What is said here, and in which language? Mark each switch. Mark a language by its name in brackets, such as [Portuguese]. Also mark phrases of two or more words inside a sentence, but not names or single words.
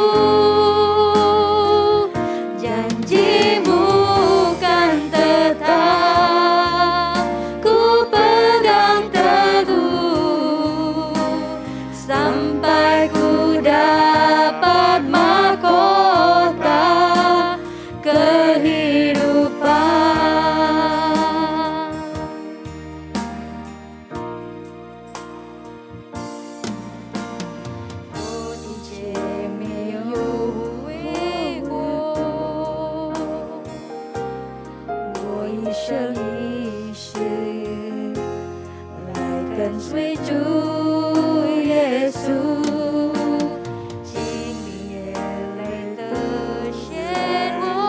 [Indonesian] Janji-Mu kan tetap ku pegang teguh sampai ku dapat mahkota kehidupan. [Chinese] Oh,我一生一世来跟随主耶稣，经历眼泪的漩涡，